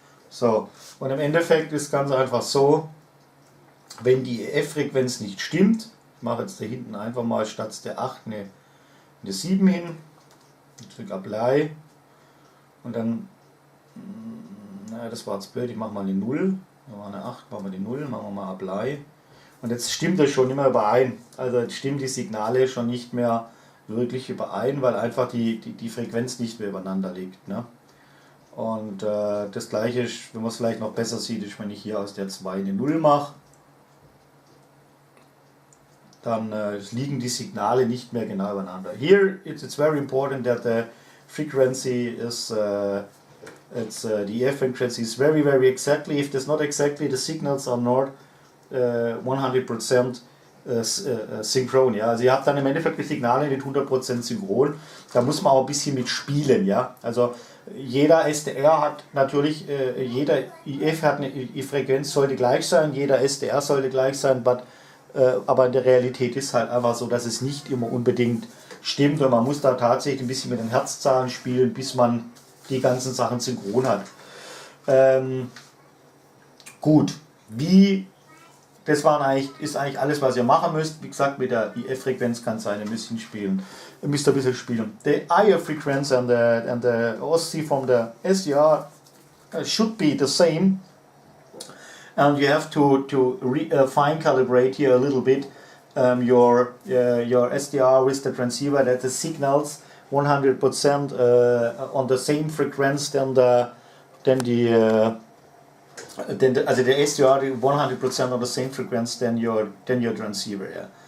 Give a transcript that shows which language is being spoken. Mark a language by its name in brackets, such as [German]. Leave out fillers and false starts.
[German] So, und im Endeffekt ist ganz einfach so, wenn die EF-Frequenz nicht stimmt, ich mache jetzt da hinten einfach mal statt der 8 eine 7 hin, ich drücke Apply und dann, naja, das war jetzt blöd, ich mache mal eine 0, machen wir eine 8, machen wir die 0, machen wir mal Apply und jetzt stimmt das schon immer überein, also jetzt stimmen die Signale schon nicht mehr wirklich überein, weil einfach die Frequenz nicht mehr übereinander liegt. Ne? Und das gleiche ist, wenn man es vielleicht noch besser sieht, ist, wenn ich hier aus der 2 eine 0 mache, dann liegen die Signale nicht mehr genau übereinander. [English] Here it's very important that the frequency is the EF frequency is very exactly. If it's not exactly, the signals are not 100% synchron. [German] Ja? Also ihr habt dann im Endeffekt die Signale nicht 100% synchron. Da muss man auch ein bisschen mit spielen. Ja? Also jeder SDR hat natürlich, jeder IF hat eine Frequenz sollte gleich sein, jeder SDR sollte gleich sein, aber in der Realität ist halt einfach so, dass es nicht immer unbedingt stimmt und man muss da tatsächlich ein bisschen mit den Herzzahlen spielen, bis man die ganzen Sachen synchron hat. Gut, das ist eigentlich alles, was ihr machen müsst. Wie gesagt, mit der IF-Frequenz kann es sein, ihr müsst ein bisschen spielen. [English] The IF frequency and the OSC from the SDR should be the same. And you have to fine calibrate here a little bit your SDR with the transceiver, that the signals 100% on the same frequency also the SDR 100% on the same frequency than your transceiver. Yeah.